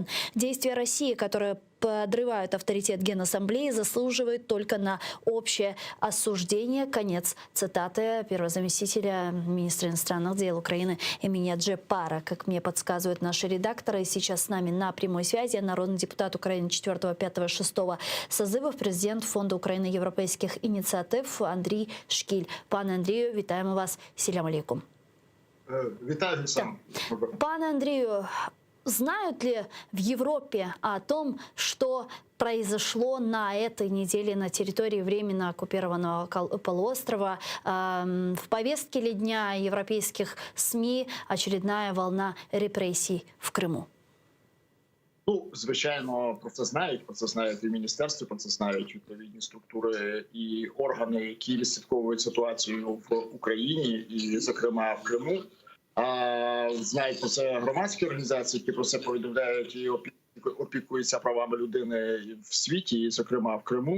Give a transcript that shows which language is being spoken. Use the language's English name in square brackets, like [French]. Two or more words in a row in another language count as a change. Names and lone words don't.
[Russian] Действия России, которые подрывают авторитет Генассамблеи, заслуживают только на общее осуждение». Конец цитаты первого заместителя министра иностранных дел Украины Эмине Джепара. Как мне подсказывают наши редакторы, сейчас с нами на прямой связи народный депутат Украины 4, 5, 6 созывов, президент Фонду Украины европейских инициатив Андрій Шкіль. [Ukrainian] Пане Андрію, вітаємо вас. [Crimean Tatar] Селям алейкум. [Ukrainian] Вітаю сам. Пане Андрію, [Russian] знают ли в Европе о том, что произошло на этой неделе на территории временно оккупированного полуострова? В повестке ли дня европейских СМИ очередная волна репрессий в Криму? [Ukrainian] Ну, звичайно, про це знають і міністерство, про це знають відповідні структури і органи, які відслідковують ситуацію в Україні і, зокрема, в Криму. Знають про це громадські організації, які про це повідомляють і опікуються правами людини в світі, і, зокрема, в Криму.